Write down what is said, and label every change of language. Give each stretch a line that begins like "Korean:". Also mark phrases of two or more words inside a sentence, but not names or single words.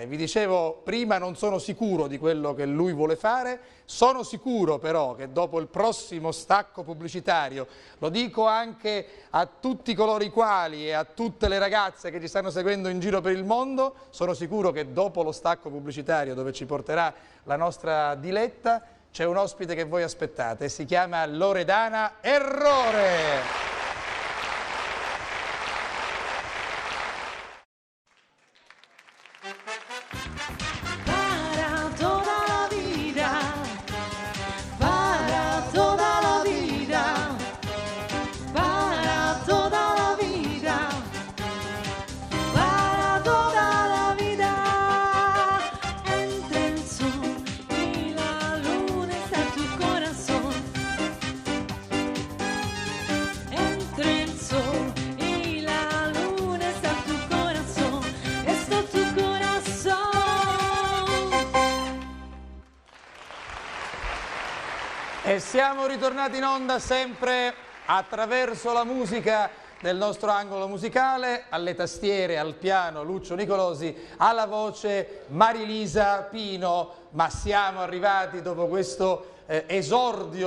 Italian: Vi dicevo prima, non sono sicuro di quello che lui vuole fare, sono sicuro però che dopo il prossimo stacco pubblicitario, lo dico anche a tutti coloro i quali e a tutte le ragazze che ci stanno seguendo in giro per il mondo, sono sicuro che dopo lo stacco pubblicitario dove ci porterà la nostra Diletta, c'è un ospite che voi aspettate, si chiama Loredana Errore.
Spanish: Para toda la vida, para toda la vida, para toda la vida, para toda la vida. Entre el sol y la luna está tu corazón. Entre el sol y la luna está tu corazón. Está tu corazón.
Italian: E siamo ritornati in onda sempre attraverso la musica del nostro angolo musicale, alle tastiere, al piano Lucio Nicolosi, alla voce Marilisa Pino, ma siamo arrivati dopo questo esordio,